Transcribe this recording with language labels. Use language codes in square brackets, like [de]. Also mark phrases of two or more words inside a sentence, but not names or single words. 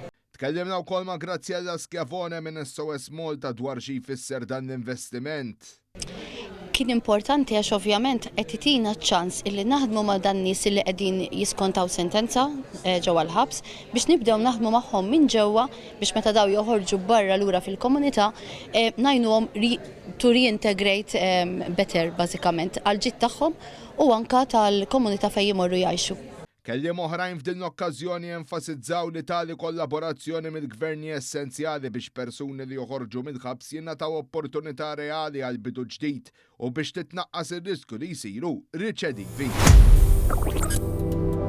[mt] Tkellimna wkoll ma' Graziella Schiavone minn SOS Malta dwar xi jfisser dan l-investiment. Kien importanti għax ovvjament qed itina ċans illi naħdmu ma' dan nies li qegħdin jiskontaw sentenza ġewwa l-ħabs biex nibdew naħdmu magħhom minn ġewwa biex meta daw joħorġu barra lura fil-komunità ngħinuhom [en] to reintegrate better [mt] bażikament għal ġid tagħhom u anke tal-komunità fejn jmorru jgħixu. Kelliem oħrajn f'din l-okkażjoni enfasizzaw li tali kollaborazzjoni mill-gvern essenzjali biex persuni li joħorġu mill-ħabs jingħataw opportunità reali għal bidu ġdid u biex titnaqqas ir-riskju li jsiru riċedivi.